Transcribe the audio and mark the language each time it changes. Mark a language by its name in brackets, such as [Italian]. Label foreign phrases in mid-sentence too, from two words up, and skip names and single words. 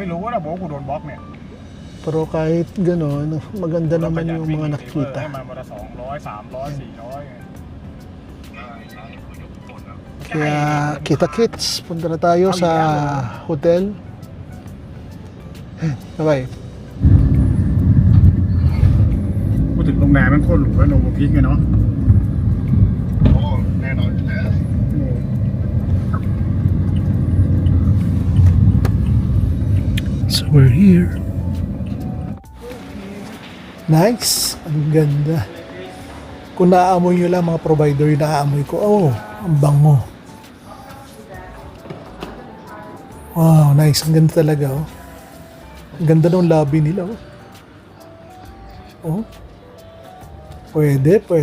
[Filipino] Pero kahit gano'n, maganda naman yung mga nakikita. Kaya kita-kits, punta na tayo sa hotel. Bye-bye. [Thai] พูดถึงโรงแรมมันโคตรหรูแล้วโนโวพิกไงเนาะโอ้แน่นอนอยู่แล้ว [English] So we're here. Nice. [Filipino] Ang ganda. Kung naaamoy nyo lang mga provider, yung naaamoy ko, oh, ang bango. [English] Wow, nice. [Filipino] Ang ganda talaga, oh. Ang ganda ng lobby nila, oh. Oh. Pwede.